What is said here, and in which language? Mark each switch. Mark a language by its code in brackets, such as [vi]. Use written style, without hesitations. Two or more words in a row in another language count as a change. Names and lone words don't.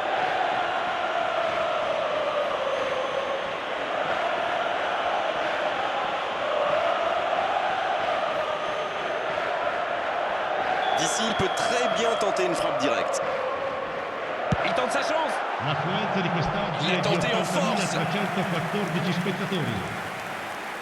[fr] D'ici, il peut très bien tenter une frappe directe. Il tente sa chance. [it] L'affluenza di quest'oggi [fr] Il a [it] è di [fr] tenté en force. [it] 80.314 spettatori.